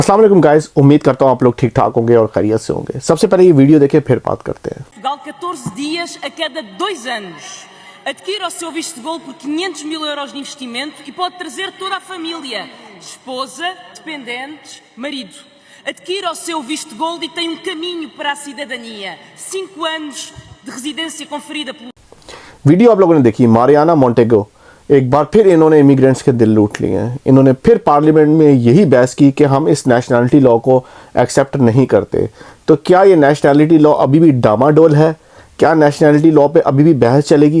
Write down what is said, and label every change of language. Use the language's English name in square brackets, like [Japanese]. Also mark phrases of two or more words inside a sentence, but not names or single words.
[Arabic] السلام عليكم [Hindi] गाइस, उम्मीद करता हूँ आप लोग ठीक ठाक होंगे और खैरियत से होंगे। सबसे पहले ये वीडियो देखें फिर बात करते हैं। [Portuguese] Portugal 14 dias a cada 2 anos. Adquira o seu visto de golo por 500 mil euros de investimento e pode trazer toda a família, esposa, dependentes, marido. Adquira o seu visto de golo e tem caminho para a cidadania. 5 anos de residência conferida pelo... [Hindi] वीडियो आप लोगों ने देखी, मारियाना मोंटेगो एक बार फिर इन्होंने इमिग्रेंट्स के दिल लूट लिए हैं। इन्होंने फिर पार्लियामेंट में यही बहस की कि हम इस [English] nationality law [Hindi] को एक्सेप्ट नहीं करते। तो क्या ये [English] nationality law [Hindi] अभी भी डामाडोल है? क्या [English] nationality law [Hindi] पे अभी भी बहस चलेगी?